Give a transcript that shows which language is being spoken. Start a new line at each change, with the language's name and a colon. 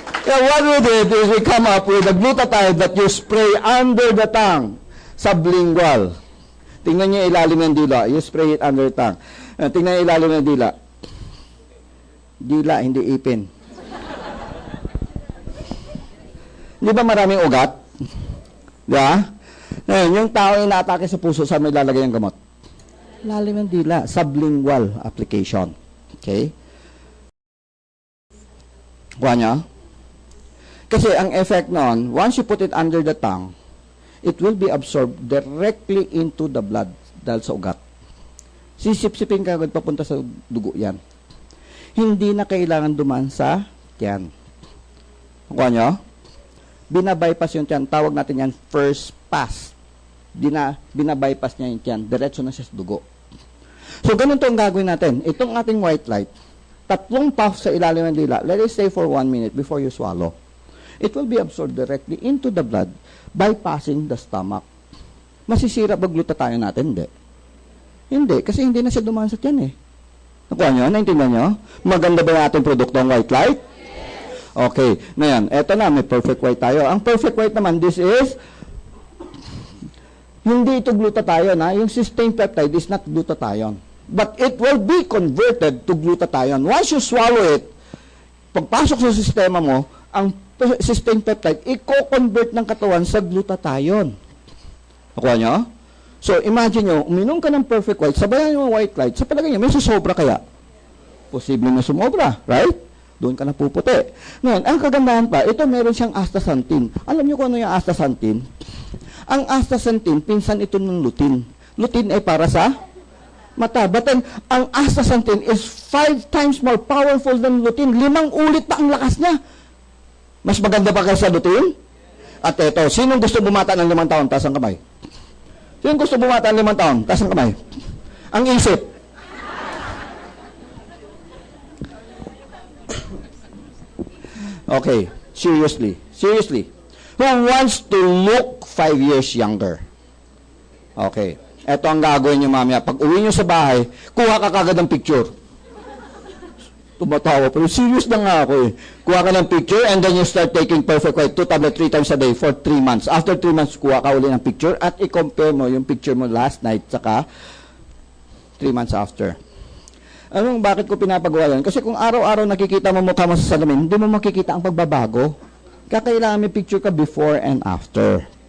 English: Yeah, what we did is we come up with a glutathione that you spray under the tongue, sublingual.
Filipino: Tingnan niyo ilalim ng dila.
English: You spray it under the tongue.
Filipino: Tingnan niyo ilalim ng dila. Dila, hindi ipin. Di ba maraming ugat? Di ba? Yung tao yung naatake sa puso, saan may lalagay ang gamot? Lalim ng dila.
English: Sublingual application.
Filipino: Okay? Kuha niya? Kasi ang effect noon,
English: once you put it under the tongue, it will be absorbed directly into the blood
Filipino: dahil sa ugat. Sisip-sipin ka agad papunta sa dugo yan. Hindi na kailangan dumaan sa tiyan. Kuha nyo? Binabypass yung tiyan. Tawag natin yan first pass. Binabypass niya yung tiyan. Diretso na siya sa dugo. So, ganun to ang gagawin natin. Itong ating white light, 3 puffs sa ilalim ng dila.
English: Let it stay for 1 minute before you swallow. It will be absorbed directly into the blood bypassing the stomach.
Filipino: Masisira ba glutathione natin? Hindi. Hindi, kasi hindi na siya dumaan sa tiyan eh. Nakuha nyo? Naintindihan nyo? Maganda ba yung ating produkto ang white light? Okay. Ngayon, eto na, may perfect white tayo. Ang perfect white naman, this is, hindi ito glutathione ha. Yung cysteine peptide
English: is not glutathione. But it will be converted to glutathione. Once you swallow it,
Filipino: pagpasok sa sistema mo,
English: ang cysteine peptide,
Filipino: i-convert ng katawan sa glutathione. Nakuha nyo? So, imagine nyo, uminom ka ng perfect white, sabayan yung white light, sa palagay nyo, may susobra kaya? Posible na sumobra, right? Doon ka na puputi. Ngayon, ang kagandahan pa, ito meron siyang astaxanthin. Alam niyo kung ano yung astaxanthin? Ang astaxanthin, pinsan ito ng lutein. Lutein ay para sa mata.
English: But then, ang astaxanthin is 5 times more powerful than lutein.
Filipino: 5 ulit pa ang lakas niya. Mas maganda pa kaysa lutein? At ito, sinong gusto bumata ng 5 taon? Taas ang kamay. Sinong gusto bumata ng 5 taon? Taas ang kamay. Ang isip.
English: Okay, seriously. Who wants to look 5 years younger? Okay.
Filipino: Ito ang gagawin niyo mamaya. Pag uwi niyo sa bahay, kuha ka kagad ng picture. Tumatawa, pero serious na nga ako eh. Kuha ka ng picture
English: and then you start taking perfect white 2 tablet 3 times a day for 3 months.
Filipino: After 3 months, kuha ka uli ng picture at i-compare mo yung picture mo
English: last night
Filipino: saka 3 months after. Bakit ko pinapagawa yan? Kasi kung araw-araw nakikita mo mukha mo sa salamin, hindi mo makikita ang pagbabago. Kailangan may picture ka before and after.